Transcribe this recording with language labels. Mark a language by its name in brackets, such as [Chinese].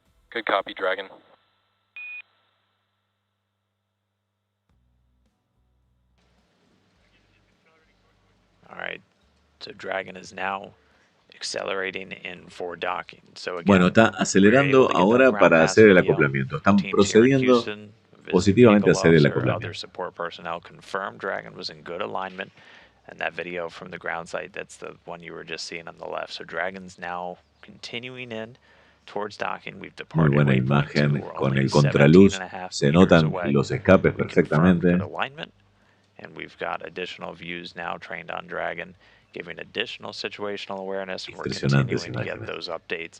[English] Good copy, Dragon. All right, so Dragon is now accelerating in for docking. So again, [Spanish] bueno, está acelerando ahora para hacer el acoplamiento. Están procediendo positivamente a hacer el acoplamiento. [English] Support personnel confirmed Dragon was in good alignment, and that video from the ground site, that's the one you were just seeing on the left. So Dragon's now continuing in towards docking. We've departed. [Spanish] Muy buena imagen con el contraluz. Se notan los escapes perfectamente. [English] And we've got additional views now trained on Dragon, giving additional situational awareness. And we're continuing to get those updates.